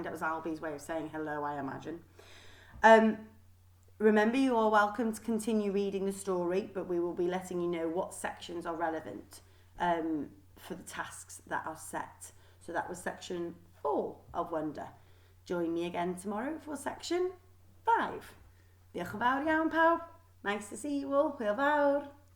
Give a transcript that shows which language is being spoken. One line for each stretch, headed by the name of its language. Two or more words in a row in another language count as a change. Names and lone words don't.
English: That was Albie's way of saying hello, I imagine. Remember, you are welcome to continue reading the story, but we will be letting you know what sections are relevant for the tasks that are set. So that was section 4 of Wonder. Join me again tomorrow for section 5.
Welsh: Diolch yn fawr iawn pawb.
English: Nice to see you all.
Welsh: Hwyl fawr.